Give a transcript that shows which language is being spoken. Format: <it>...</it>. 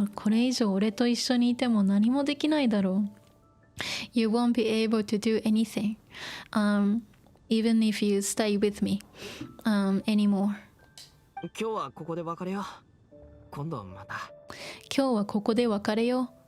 <ja>これ以上俺と一緒にいても何もできないだろう。</ja> <en>You won't be able to do anything, even if you stay with me, anymore.</en> <ja>今日はここで別れよう。今度また。今日はここで別れよう。</ja>